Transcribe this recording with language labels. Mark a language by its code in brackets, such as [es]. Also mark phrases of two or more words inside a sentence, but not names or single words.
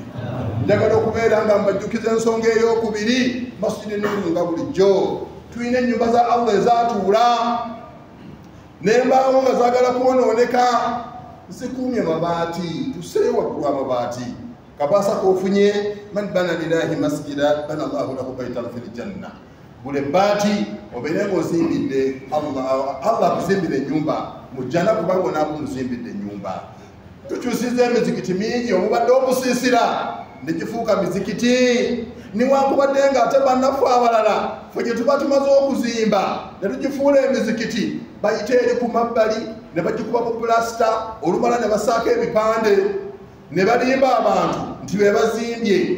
[lg] Njagala okubeera nga mbajjukiza ensonga ey'okubiri masjidi ennungi nga bulijjo. Tulina ennyumba za Allah ezaatuula n'embaawo nga zaagala kwonooneka. Zikuumye mabaati tuseeyo waggulu amabaati. Kabaasa k'ofunye [ar] من بنى لله مسجدا بنى الله له بيتا في الجنة. [lg] Buli ebbaati obeere ng'ozimbidde Allah akuzimbira ennyumba mu jjana kubanga onaakumuzimbidde ennyumba. Tukyusizza emizikiti mingi omubadde obusiisira ne gifuuka mizikiti. Niwankubadde nga ate bannaffe abalala ffe gye tuba tumaze okuzimba ne tugifuula emizikiti bayite eri ku mabbali ne bagikuba mu pulasita olumala ne basaako ebipande ne balimba abantu nti be bazimbye.